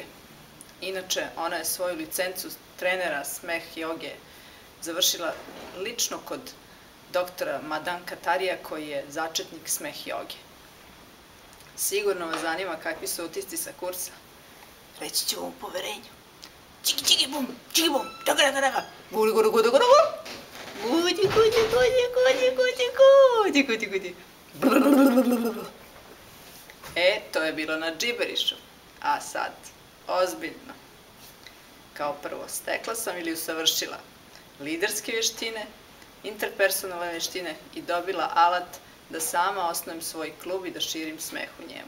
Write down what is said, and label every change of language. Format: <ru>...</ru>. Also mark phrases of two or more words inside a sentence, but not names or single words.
<sr>Inače, ona je svoju licencu trenera smeh joge završila lično kod doktora Madan Katarija, koji je začetnik smeh joge. Sigurno vas zanima kakvi su utisci sa kursa. Reći ću vam u poverenju. Čiki, čiki, bum, čiki, bum, daga, daga, daga. Gudi, gudi, gudi, gudi, gudi, gudi, gudi, gudi, gudi, gudi, gudi. To je bilo na džiberišu. A sad, ozbiljno. Kao prvo, stekla sam ili usavršila liderske vještine, interpersonalne vještine i dobila alat da sama osnujem svoj klub i da širim smeh u njemu.</sr>